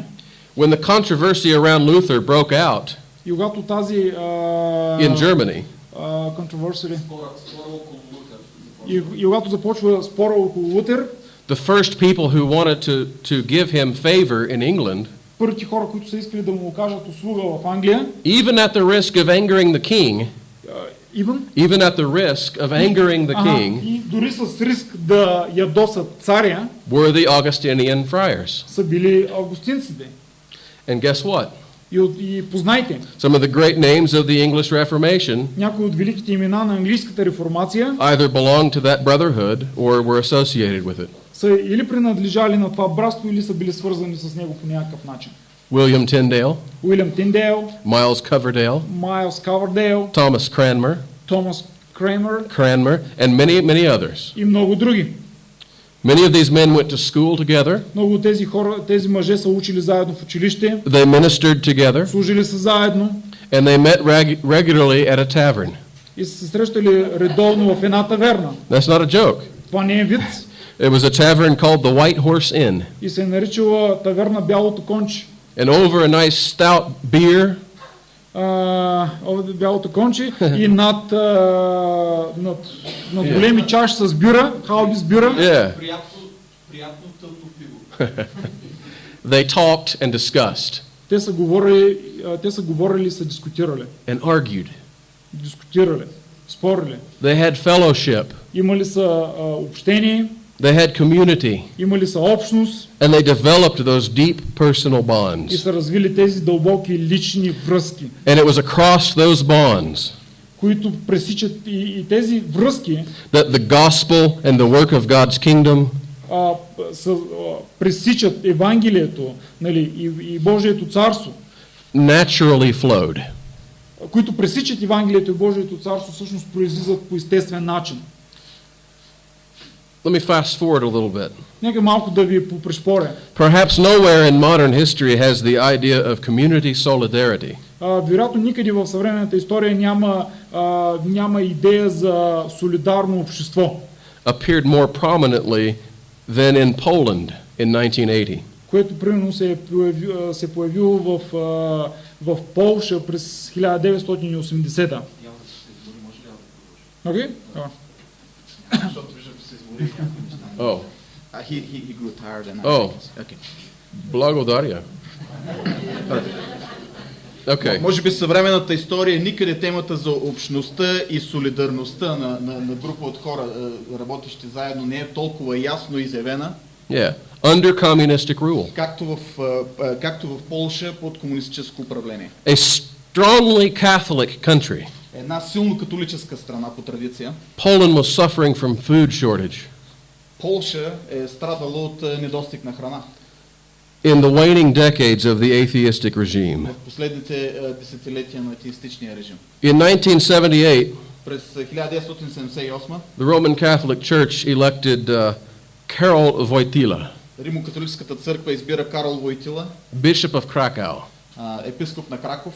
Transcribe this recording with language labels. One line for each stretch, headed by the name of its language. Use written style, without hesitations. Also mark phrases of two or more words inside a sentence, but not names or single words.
English: When the controversy around Luther broke out
Bulgarian: И когато тази
English: in Germany,
Bulgarian: и когато започва спора около Лутер,
English: the first people who wanted to give him favor in England,
Bulgarian: първите хора, които са искали да му окажат услуга в Англия,
English: even at the risk of angering the king, even at the risk of angering the king,
Bulgarian: и дори с риск да ядосат царя,
English: were the Augustinian friars.
Bulgarian: са били августинците.
English: And guess what?
Bulgarian: И познайте
English: Some of the great names of the English Reformation
Bulgarian: някои от великите имена на английската реформация
English: either belonged to that brotherhood or were associated with it.
Bulgarian: са или принадлежали на това братство, или са били свързани с него по някакъв начин.
English: William Tyndale,
Bulgarian: Уилям Тиндейл,
English: Miles Coverdale,
Bulgarian: Майлс Кавърдейл,
English: Thomas Cranmer,
Bulgarian: Томас Кремер
English: and many others.
Bulgarian: и много други.
English: Many of these men went to school together.
Bulgarian: Много от тези мъже са учили заедно в училище,
English: They ministered together,
Bulgarian: служили са заедно
English: and they met regularly at a tavern.
Bulgarian: и са се срещали редовно в една таверна.
English: That's not a joke.
Bulgarian: Това не е виц.
English: It was a tavern called the White Horse Inn.
Bulgarian: И се е наричала таверна Бялото конче.
English: And over a nice stout beer,
Bulgarian: Бялото конче и над големи чаши с бира, халби с бира.
English: yeah,
Bulgarian: Приятно тъмно пиво.
English: they talked and discussed
Bulgarian: Те са говорили и са дискутирали.
English: and argued.
Bulgarian: Дискутирали, спорили.
English: They had fellowship.
Bulgarian: Имали са общение,
English: They had community.
Bulgarian: имали са общност
English: And they developed those deep personal
Bulgarian: и
English: bonds.
Bulgarian: са развили тези дълбоки лични връзки,
English: And it was across those bonds
Bulgarian: които пресичат и тези връзки
English: that the gospel and the work of God's kingdom
Bulgarian: пресичат Евангелието, нали, и Божието царство,
English: naturally flowed.
Bulgarian: които пресичат Евангелието и Божието царство, всъщност произлизат по естествен начин.
English: Let me fast forward a little bit.
Bulgarian: Нека малко да ви попришпоря.
English: Perhaps nowhere in modern history has the idea of community solidarity
Bulgarian: Вероятно никъде в съвременната история няма идея за солидарно общество,
English: appeared more prominently than in Poland in 1980.
Bulgarian: което примерно се е появило в Полша през 1980-та. Окей? Защото виждам, че се измори някакви неща.
English: Oh, He grew tired and Oh. Okay.
Bulgarian: благодаря. Okay. Може би съвременната история никъде темата за общността и солидарността на група от хора, работещи заедно, не е толкова ясно изявена,
English: Yeah. Under communistic rule.
Bulgarian: както в Полша под комунистическо управление.
English: A strongly Catholic country.
Bulgarian: Една силно католическа страна по традиция.
English: Poland was suffering from food shortage.
Bulgarian: Полша е страдала от недостиг на храна.
English: In the waning decades of the atheistic regime.
Bulgarian: В последните десетилетия на атеистичния режим.
English: In 1978,
Bulgarian: През 1978
English: the Roman Catholic Church elected Karol Wojtyla,
Bulgarian: Римокатолическата църква избира Карол Войтила,
English: Bishop of Krakow,
Bulgarian: епископ на Краков,